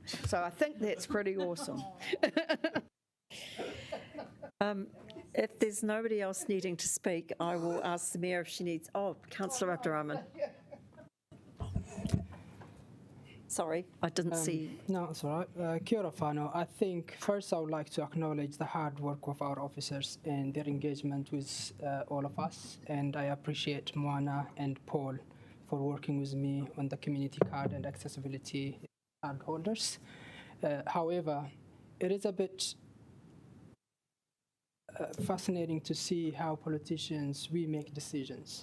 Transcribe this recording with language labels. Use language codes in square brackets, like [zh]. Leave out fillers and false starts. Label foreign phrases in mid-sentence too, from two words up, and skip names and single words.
[en] So I think that's pretty awesome. If there's nobody else needing to speak, I will ask the Mayor if she needs... Oh, Councillor Abdurrahman. Sorry, I didn't see... No, it's all right. [mi] Kia ora whānau. [en] I think first I would like to acknowledge the hard work of our officers and their engagement with all of us. And I appreciate Moana and Paul for working with me on the community card and accessibility card holders. However, it is a bit fascinating to see how politicians, we make decisions.